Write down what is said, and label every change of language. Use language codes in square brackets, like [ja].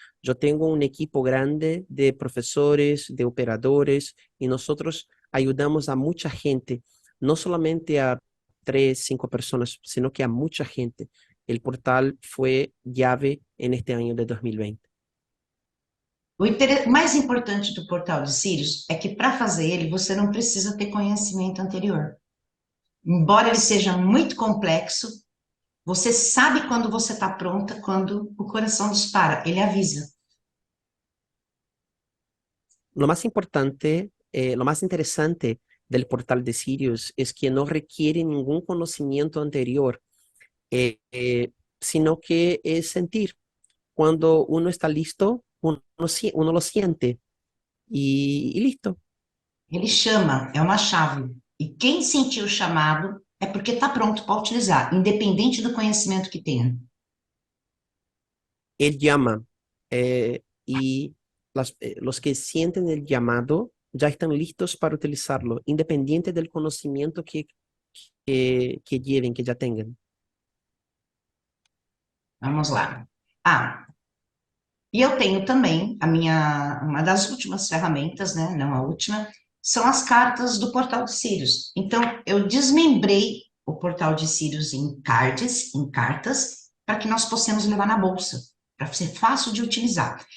[es] Yo tengo un equipo grande de profesores, de operadores y nosotros ayudamos a mucha gente, no solamente a tres, cinco personas, sino que a mucha gente. El portal fue llave en este año de 2020. [pt] Mais importante do portal de Sirius é que para fazer ele você não precisa ter conhecimento anterior. Embora ele seja muito complexo, você sabe quando você está pronta, quando o coração dispara, ele avisa. [es] Lo más importante, lo más interesante del portal de Sirius es que no requiere ningún conocimiento anterior, sino que es sentir. Cuando uno está listo, uno lo siente y listo. [pt] Ele chama, é uma chave. E quem sentiu o chamado é porque está pronto para utilizar, independente do conhecimento que tenha. [es] Él llama y los que sienten el llamado ya están listos para utilizarlo, independiente del conocimiento que lleven, que ya tengan. [pt] Vamos lá. E eu tenho também uma das últimas ferramentas, né? Não a última, são as cartas do Portal de Sirius. Então, eu desmembrei o Portal de Sirius em cartas, para que nós possamos levar na bolsa, para ser fácil de utilizar.